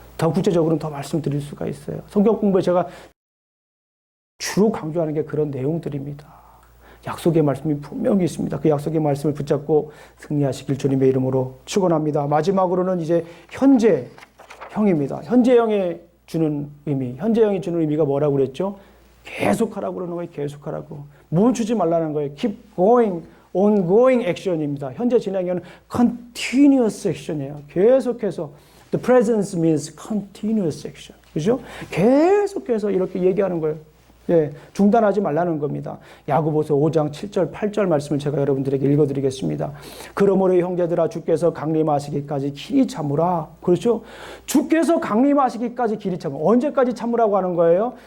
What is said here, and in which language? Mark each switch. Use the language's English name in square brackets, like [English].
[Korean] 더 구체적으로는 더 말씀드릴 수가 있어요. 성경 공부에 제가 주로 강조하는 게 그런 내용들입니다. 약속의 말씀이 분명히 있습니다. 그 약속의 말씀을 붙잡고 승리하시길 주님의 이름으로 축원합니다. 마지막으로는 이제 현재형입니다. 현재형의 주는 의미, 현재형이 주는 의미가 뭐라고 그랬죠? 계속하라고 그러는 거예요. 계속하라고. 멈추지 말라는 거예요. [English] Keep going, ongoing action입니다. [Korean] 현재 진행형은 [English] continuous action [Korean] 이에요. 계속해서. [English] The presence means continuous action. [Korean] 그죠? 계속해서 이렇게 얘기하는 거예요. 예, 중단하지 말라는 겁니다. 야고보서 5장 7절 8절 말씀을 제가 여러분들에게 읽어드리겠습니다. 그러므로 형제들아 주께서 강림하시기까지 길이 참으라. 그렇죠? 주께서 강림하시기까지 길이 참으라. 언제까지 참으라고 하는 거예요?